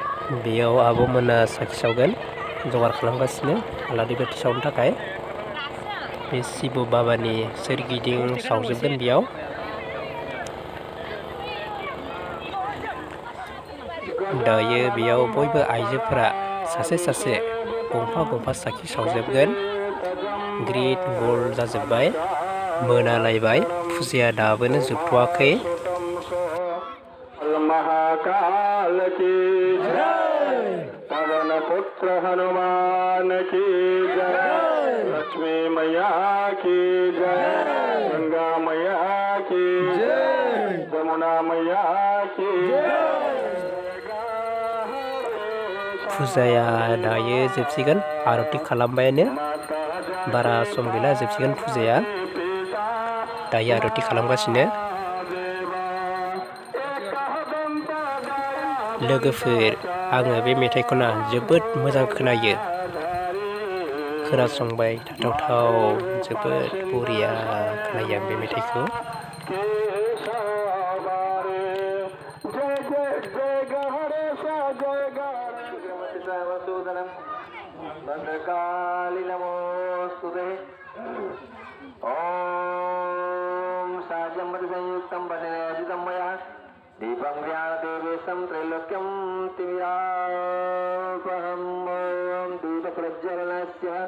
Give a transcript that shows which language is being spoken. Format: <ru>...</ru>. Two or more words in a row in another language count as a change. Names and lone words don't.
<brx>बेयाव आब'मोना साखि सावगोन जगार खालामगासिनो आलारि बाथि सावनो थाखाय बे शिब बाबानि सोरगिदिं सावजोबगोन बेयाव दायो बेयाव बयबो आइजोफोरा सासे सासे गंफा साखि सावजोबगोन ग्रिद गल जाजोब्बाय मोनालायबाय फुजाया दाबोनो जोबथ'वाखै</brx> <hi>महाकाल की जय पवन पुत्र हनुमान की जय लक्ष्मी मैया की जय गंगा मैया की जय यमुना मैया की</hi> <brx>फुजाया दायो जोबसिगोन आरती खालामबायानो बारा सम गैला जोबसिगोन फुजाया दायो आरती खालामगासिनो लोगोफोर आङो बे मेथाइखौना जोबोद मोजां खोनायो खोनासंबाय थाथावथाव जोबोद बरिया खोनायो आं बे मेथाइखौ</brx> <sa>भद्रकाली नमोस्तुते ओम साजंबद संयुक्तं वदनेदितं मया दीपं ज्ञानदेवेशं त्रैलोक्यं तिमिरापहं ओम दीपप्रज्वलनस्य</sa>